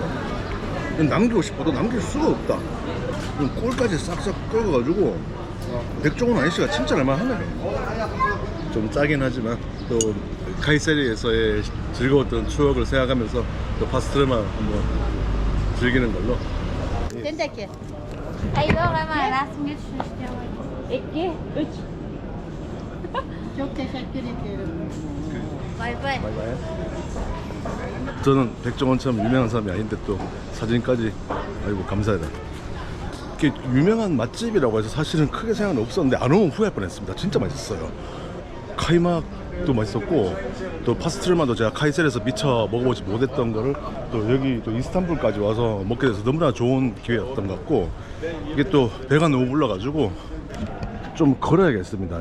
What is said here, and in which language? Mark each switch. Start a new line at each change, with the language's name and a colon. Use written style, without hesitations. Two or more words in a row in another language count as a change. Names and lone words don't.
Korean: 남기고 싶어도 남길 수가 없다. 꿀까지 싹싹 끓여가지고 백종원 아저씨가 칭찬할 만하네요. 좀 짜긴 하지만 또 카이세리에서의 즐거웠던 추억을 생각하면서 또 파스트르마 한번 즐기는 걸로. Tenta aqui. Aí eu ama nasıl İki, üç.
Turkish: Çok teşekkür ederim. Bay bay.
Korean: 바이바이. 저는 백종원처럼 유명한 사람이 아닌데 또 사진까지. 아이고 감사하다. 이게 유명한 맛집이라고 해서 사실은 크게 생각은 없었는데 안 오면 후회할 뻔했습니다. 진짜 맛있었어요. 카이막도 맛있었고 또 파스트르마도 제가 카이셀에서 미처 먹어보지 못했던 거를 또 여기 또 이스탄불까지 와서 먹게 돼서 너무나 좋은 기회였던 것 같고 이게 또 배가 너무 불러가지고 좀 걸어야겠습니다.